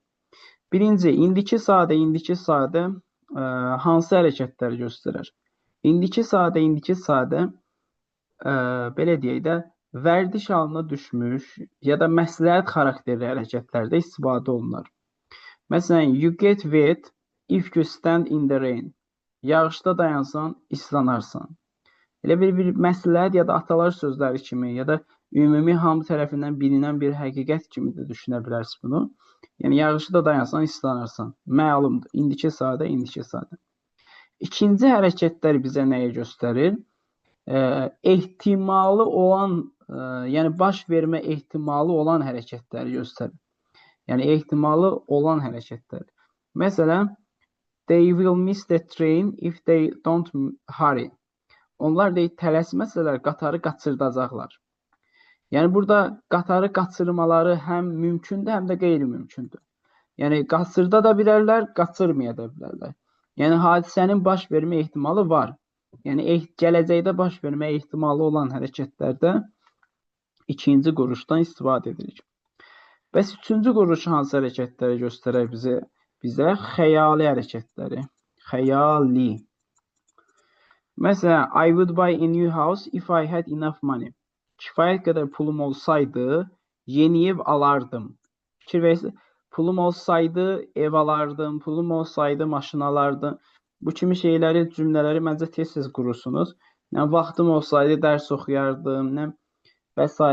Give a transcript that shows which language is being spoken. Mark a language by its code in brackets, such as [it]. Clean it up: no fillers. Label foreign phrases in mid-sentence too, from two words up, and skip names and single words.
[az] Birinci, indiki sadə hansı hərəkətləri göstərir? İndiki sadə, belə deyək də, vərdiş halına düşmüş ya da məsləhət xarakterli hərəkətlərdə istifadə olunur. Məsələn, [en] you get wet if you stand in the rain. [az] Yağışda dayansan, islanarsan. Elə bir məsləhət ya da atalar sözləri kimi ya da ümumi hamı tərəfindən bilinən bir həqiqət kimi də düşünə bilərsiniz bunu. Yəni, yağışda dayansan, islanarsan. Məlumdur. İndiki sadə. İkinci hərəkətlər bizə nəyi göstərir? Ehtimalı olan, yəni baş vermə ehtimalı olan hərəkətləri göstərir. Yəni, ehtimalı olan hərəkətlər. Məsələn, [en] they will miss the train if they don't hurry. [az] Onlar tələsməsələr qatarı qaçırdacaqlar. Yəni, burada qatarı qaçırmaları həm mümkündür, həm də qeyri-mümkündür. Yəni, qaçırda da bilərlər, qaçırmaya da bilərlər. Yəni, hadisənin baş vermə ehtimalı var. Yəni, gələcəkdə baş vermə ehtimalı olan hərəkətlərdə ikinci quruluşdan istifadə edirik. Bəs üçüncü quruluş hansı hərəkətləri göstərər bizə? Xəyali hərəkətləri. Xəyali. Məsələn, [en] I would buy a new house if I had enough money. [az] Kifayət qədər pulum olsaydı, yeni ev alardım. Fikir verirsiniz, pulum olsaydı, ev alardım, pulum olsaydı, maşın alardım. Bu kimi şeyləri, cümlələri məncə tez-tez qurursunuz. Vaxtım olsaydı, dərs oxuyardım, və s.